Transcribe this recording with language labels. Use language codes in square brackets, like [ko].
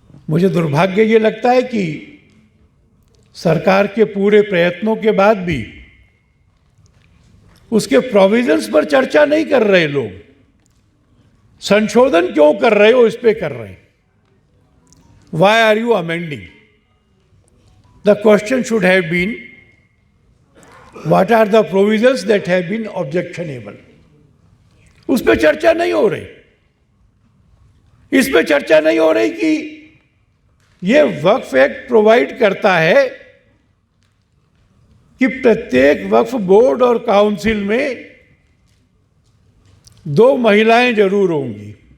[hi] मुझे दुर्भाग्य ये लगता है कि सरकार के पूरे प्रयत्नों के बाद भी उसके प्रोविजंस पर चर्चा नहीं कर रहे लोग। संशोधन क्यों कर रहे हो, इस पे कर रहे हैं। [en] Why are you amending? The question should have been, what are the provisions that have been objectionable? [hi] उस पर चर्चा नहीं हो रही। इस पे चर्चा नहीं हो रही कि ये वक्फ एक्ट प्रोवाइड करता है कि प्रत्येक वक्फ बोर्ड और काउंसिल में 2 महिलाएं जरूर होंगी।